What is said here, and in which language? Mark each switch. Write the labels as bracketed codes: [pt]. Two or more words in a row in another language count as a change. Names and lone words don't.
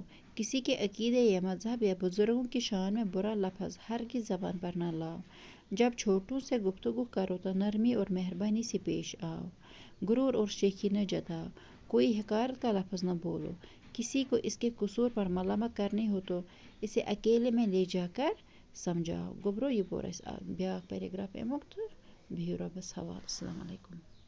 [ur] کسی کے عقیدے یا مذہب یا بزرگوں کی شان میں برا لفظ ہرگز زبان پر نہ لاؤ۔ جب چھوٹوں سے گفتگو کرو تو نرمی اور مہربانی سے پیش آؤ۔ غرور اور شیخی نہ جتاؤ۔ کوئی حقارت کا لفظ نہ بولو۔ کسی کو اس کے قصور پر ملامت کرنی ہو تو اسے اکیلے میں لے جا کر سمجھاؤ۔ [ks] گوبرو یہ پوٚر اَسہِ بیٛاکھ پیراگراف امیُک تہٕ بِہِو رۄبَس حوالہٕ۔ [ar] السلام علیکم۔